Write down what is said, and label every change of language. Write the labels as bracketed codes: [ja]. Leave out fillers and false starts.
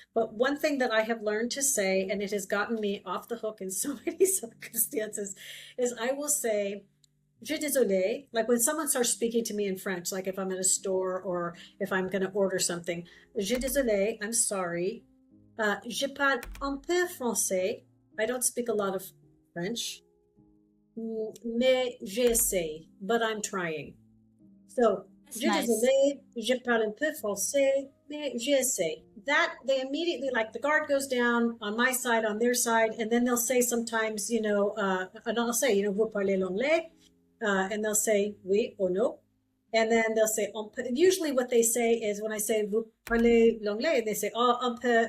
[en] But one thing that I have learned to say, and it has gotten me off the hook in so many circumstances, is I will say, je désolé, like when someone starts speaking to me in French, like if I'm in a store or if I'm going to order something, je désolé, I'm sorry. [fr] Je parle un peu français. [en] I don't speak a lot of French, mais j'essaie, but I'm trying. [fr] So, je désolé, je parle un peu français, mais j'essaie. [en] That, they immediately, like the guard goes down on my side, on their side, and then they'll say sometimes, and I'll say, vous parlez l'anglais? And they'll say, oui or no. And then they'll say, on peut. Usually what they say is when I say, vous parlez l'anglais, they say, oh, on peut.